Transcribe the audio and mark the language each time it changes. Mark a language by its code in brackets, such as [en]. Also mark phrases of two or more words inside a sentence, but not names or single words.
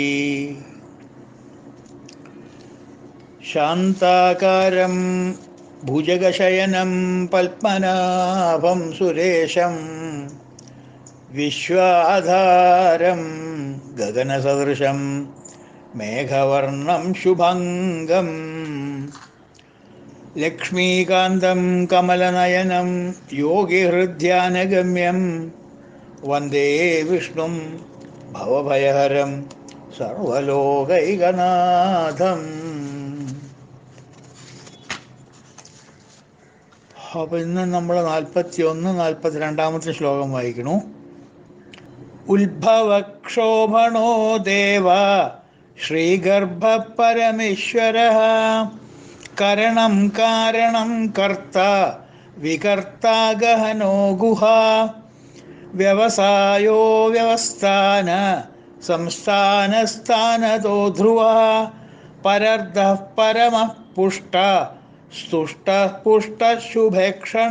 [sa] शान्ताकारं भुजगशयनं पद्मनाभं सुरेशं विश्वाधारं गगनसदृशं मेघवर्णं शुभङ्गं लक्ष्मीकान्तं कमलनयनं योगिहृद्यानगम्यं वन्दे विष्णुं भवभयहरं സർവലോകൈകനാഥം. [ml] അപ്പോൾ ഇന്ന് നമ്മൾ 41-42 ശ്ലോകം വായിക്കണു. [sa] ഉത്ഭവക്ഷോഭണോ ദേവ ശ്രീഗർഭ പരമേശ്വര കരണം കാരണം കർത്ത വികർത്താ ഗഹനോ ഗുഹ വ്യവസായോ വ്യവസ്ഥാന സംസ്ഥാനസ്ഥാനതോ ധ്രുവ പരർദ്ധഃ പരമഃ പുഷ്ട സ്തുഷ്ട പുഷ്ട ശുഭേക്ഷണ.